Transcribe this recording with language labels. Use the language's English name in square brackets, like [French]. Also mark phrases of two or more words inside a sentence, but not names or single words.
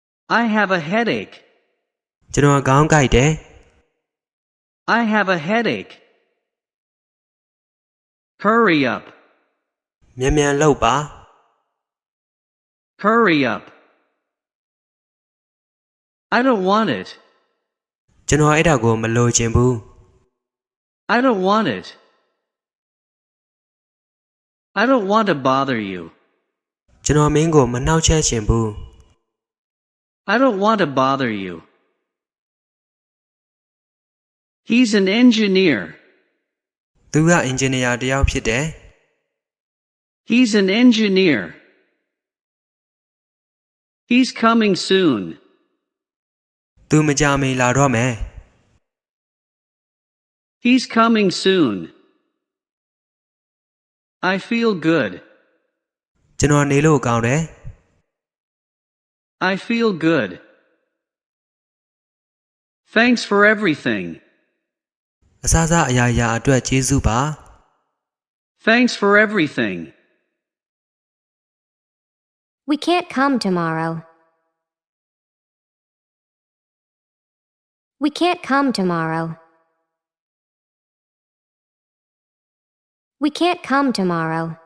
[English] I have a headache. [Burmese] ကျွန်တော်ခေါင်းကိုက်တယ် [English] I have a headache. Hurry up. [Burmese] မြန်မြန်လုပ်ပါ [English] Hurry up. I don't want it. [Burmese] ကျွန်တော်အဲ့ဒါကိုမလိုချင်ဘူး [English] I don't want it. I don't want to bother you. [Burmese] ကျွန်တော်မင်းကိုမနှောက်ယှက်ချင်ဘူး [English] I don't want to bother you. He's an engineer. [Burmese] သူကအင်ဂျင်နီယာတစ်ယောက်ဖြစ်တယ် [English] He's an engineer. He's coming soon. [Burmese] သူမကြာမီလာတော့မယ် He's coming soon. [English] I feel good. [Burmese] ကျွန်တော်နေလို့ကောင်းတယ် [English] I feel good. Thanks for everything. [Burmese] အစစအရာရာအတွက်ကျေးဇူးပါ [English] Thanks for everything. We can't come tomorrow. We can't come tomorrow. We can't come tomorrow.